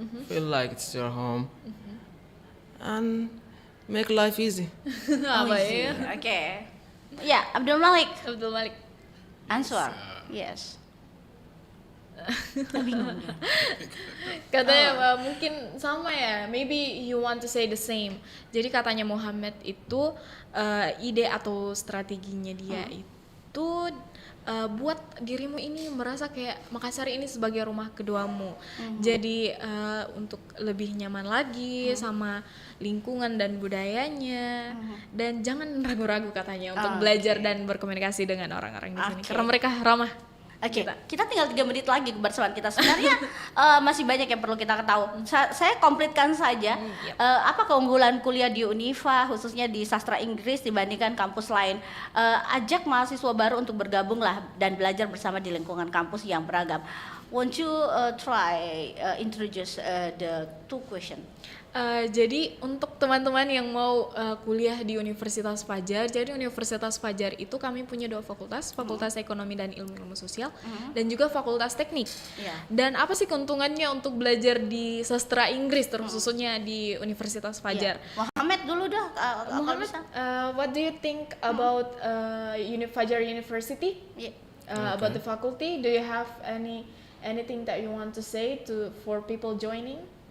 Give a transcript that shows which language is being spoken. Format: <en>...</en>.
<en>Feel like it's your home. And make life easy.</en> <id>Apa ya? Oke. Ya, Abdul Malik. Abdul Malik.</id> <en>Answer. Yes.</en> <id>Bingung dia.</id> <en>Katanya mungkin sama ya, maybe you want to say the same.</en> <id>Jadi katanya Muhammad itu ide atau strateginya dia itu buat dirimu ini merasa kayak Makassar ini sebagai rumah keduamu. Jadi untuk lebih nyaman lagi sama lingkungan dan budayanya, dan jangan ragu-ragu katanya untuk belajar dan berkomunikasi dengan orang-orang di sini karena mereka ramah. Oke, kita tinggal 3 menit lagi kebersamaan kita. Sebenarnya masih banyak yang perlu kita ketahui. Saya komplitkan saja. Apa keunggulan kuliah di Unifa, khususnya di sastra Inggris dibandingkan kampus lain? Ajak mahasiswa baru untuk bergabung lah dan belajar bersama di lingkungan kampus yang beragam.</id> <en>Won't you try introduce the 2 question?</en> <id>Jadi untuk teman-teman yang mau kuliah di Universitas Fajar, jadi Universitas Fajar itu kami punya 2 fakultas, Fakultas Ekonomi dan Ilmu Sosial, dan juga Fakultas Teknik. Dan apa sih keuntungannya untuk belajar di sastra Inggris, terkhususnya di Universitas Fajar? Muhammad dulu dah.</id> <en>Muhammad, what do you think about Fajar University? About the faculty? Do you have anything that you want to say for people joining?</en>